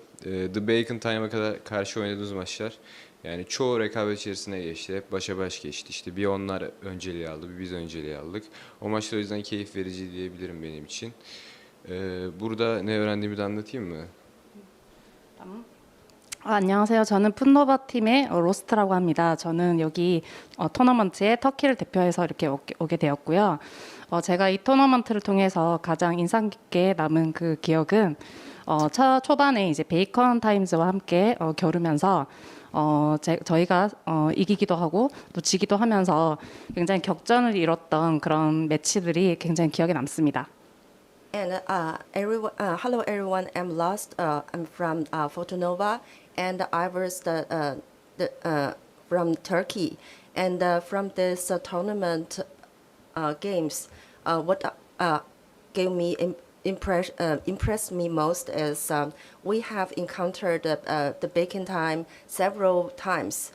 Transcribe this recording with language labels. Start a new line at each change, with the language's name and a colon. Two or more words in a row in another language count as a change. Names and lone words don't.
Turkish: The Bacon Time'a karşı oynadığımız maçlar, yani çoğu rekabet içerisine geçti, hep başa baş geçti. İşte bir onlar önceliği aldı, bir biz önceliği aldık. O maçlar o yüzden keyif verici diyebilirim benim için. Burada ne öğrendiğimi de anlatayım mı? Tamam.
Korean: 안녕하세요. 저는 풋노바 팀의 로스트라고 합니다. 저는 여기 토너먼트에 터키를 대표해서 이렇게 오게 되었고요. 제가 이 토너먼트를 통해서 가장 인상 깊게 남은 그 기억은 초반에 이제 베이컨 타임즈와 함께 겨루면서 저희가 이기기도 하고 또 지기도 하면서 굉장히 격전을 이뤘던 그런 매치들이 굉장히 기억에 남습니다.
English: And hello everyone. I'm Lost. I'm from FUTNOVA, and I was from Turkey. And from this tournament games, what impressed me most is we have encountered the Beijing time several times.